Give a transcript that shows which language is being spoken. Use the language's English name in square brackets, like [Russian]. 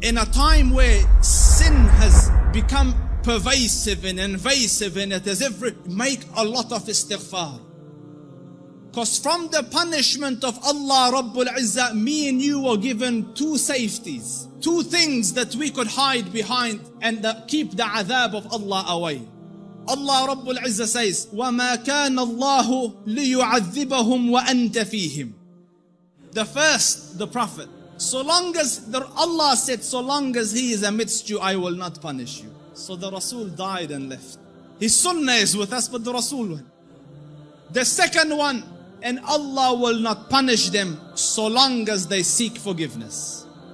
[English] In a time where sin has become pervasive and invasive in it, make a lot of istighfar. Because from the punishment of Allah Rabbul Izzah, me and you were given two safeties. Two things that we could hide behind and keep the adhab of Allah away. Allah Rabbul Izzah says, [Arabic] وَمَا كَانَ اللَّهُ لِيُعَذِّبَهُمْ وَأَنْتَ فِيهِمْ. [English] The first, the Prophet. So long as, Allah said, so long as he is amidst you, I will not punish you. So the Rasul died and left. His sunnah is with us, but the Rasul went. The second one, and Allah will not punish them so long as they seek forgiveness.